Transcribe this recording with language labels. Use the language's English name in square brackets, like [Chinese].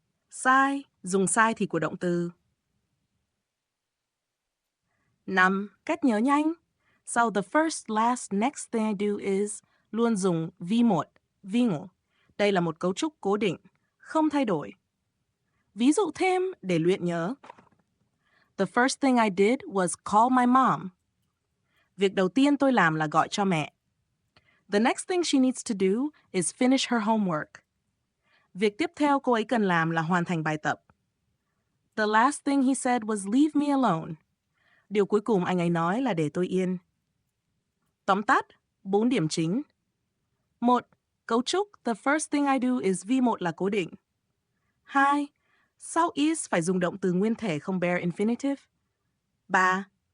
[Vietnamese] Sai, dùng sai thì của động từ. 5. Cách nhớ nhanh. Sau [English] the first, last, next thing I do is [Vietnamese] luôn dùng V1, vingu. Đây là một cấu trúc cố định, không thay đổi. Ví dụ thêm để luyện nhớ. [English] The first thing I did was call my mom. [Vietnamese] Việc đầu tiên tôi làm là gọi cho mẹ. [English] The next thing she needs to do is finish her homework. [Vietnamese] Việc tiếp theo cô ấy cần làm là hoàn thành bài tập. [English] The last thing he said was leave me alone. [Vietnamese] Điều cuối cùng anh ấy nói là để tôi yên. Tóm tắt, 4 điểm chính. 1. Cấu trúc [English] the first thing I do is V1 [Vietnamese] là cố định. [English] 2. [Vietnamese] Sau is phải dùng động từ nguyên thể không bare infinitive. 3.